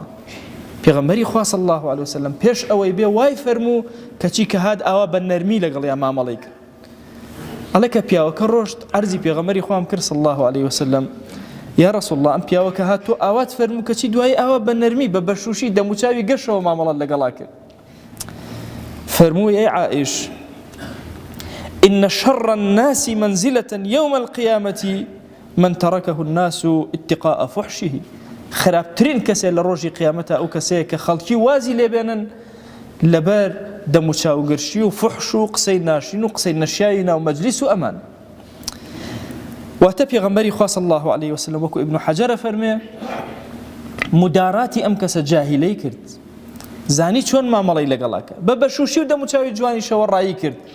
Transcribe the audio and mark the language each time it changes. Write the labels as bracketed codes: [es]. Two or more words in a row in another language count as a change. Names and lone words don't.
[ckb] پێغەمبەری خوا [ar] صلی الله علیه وسلم [ckb] پێش ئەوەی بێ وای فەرموو کەچی کە هات ئاوا بە نەرمی لەگەڵیا مامەڵەی کرد. ئەڵێ کە پیاوەکە ڕۆشت عەرزی پێغەمبەری خوام کرد [ar] صلی الله علیه وسلم، یا رسول الله [ckb] ئەم پیاوەکە هات تۆ ئاوات فەرموو کەچی دوای ئاوا بە نەرمی بە بەشوشی دەموچاوی گەشەوە مامەڵەت لەگەڵا کرد. فرمووی ئەی عائش [ar] إن شر الناس منزلة يوم القيامة من تركه الناس اتقاء فحشه. [ckb] خراپترین کەسێ لە ڕۆژی قیامەتە ئەو کەسەیە کە خەڵکی وازی لێبێنن لەبەر دەموچاوگرشی و فحش و قسەی ناشین و قسەی نەشیایی ناو مەجلیس و ئەمان. واتە پێغەمبەری خوا [ar] صلی الله علیه وسلم [ckb] وەکو ئیبن حەجەر فەرمێ موداراتی ئەم کەسە جاهیلەی کرد، زانی چۆن مامەڵەی لەگەڵاکە، بە بەشوشی و دەموچاوی جوانی شەوە ڕایی کرد.